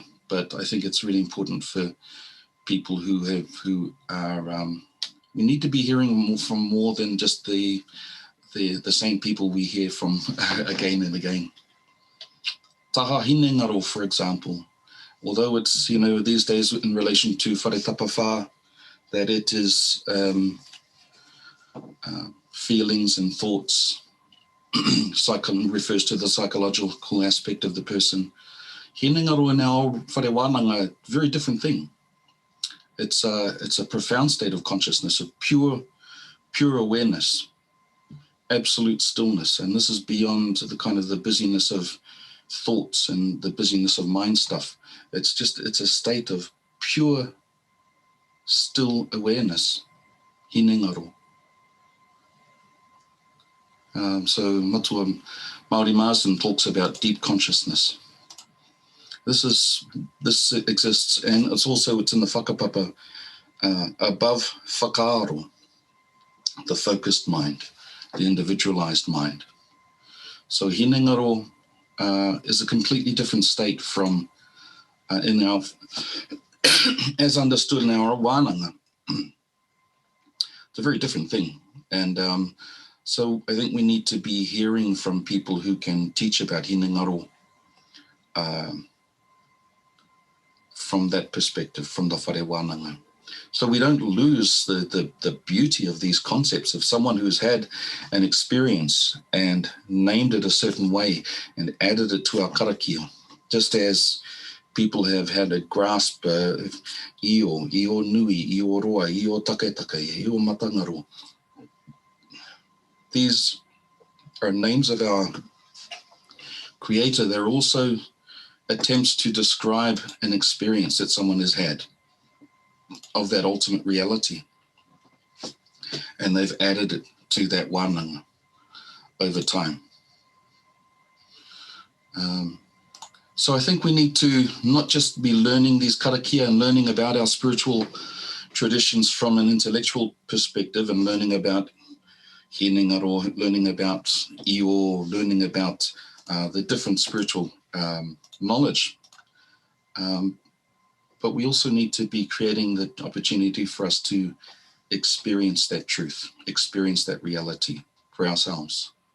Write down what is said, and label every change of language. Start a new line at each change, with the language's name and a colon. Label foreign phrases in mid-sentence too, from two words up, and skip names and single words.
English: But I think it's really important for people who are we need to be hearing from more than just the same people we hear from again and again.
Māori: Taha hine ngaro,
English: for example, although it's, these days in relation to
Māori: whare tapawhā,
English: that it is feelings and thoughts, refers to the psychological aspect of the person.
Māori: Hine ngaro
English: in our
Māori: whare wānanga,
English: very different thing. It's a profound state of consciousness, of pure awareness, absolute stillness. And this is beyond the kind of the busyness of thoughts and the busyness of mind stuff. It's a state of pure, still awareness.
Māori: Hine ngaro.
English: So Matua Māori Marsden talks about deep consciousness. This exists, and it's in the whakapapa above whakaaro, the focused mind, the individualized mind. So
Māori: hine ngaro
English: is a completely different state from in our as understood in our wānanga. It's a very different thing, and so I think we need to be hearing from people who can teach about
Māori: hine ngaro
English: from that perspective, from the
Māori: whare wānanga.
English: So we don't lose the beauty of these concepts of someone who's had an experience and named it a certain way and added it to our karakia, just as people have had a grasp of
Māori: io nui, io roa, io taketaka, io matangaro.
English: These are names of our Creator. They're also attempts to describe an experience that someone has had of that ultimate reality. And they've added it to that wānanga over time. So I think we need to not just be learning these karakia and learning about our spiritual traditions from an intellectual perspective and learning about
Māori: hine ngaro,
English: learning about io, learning about the different spiritual knowledge. But we also need to be creating the opportunity for us to experience that truth, experience that reality for ourselves.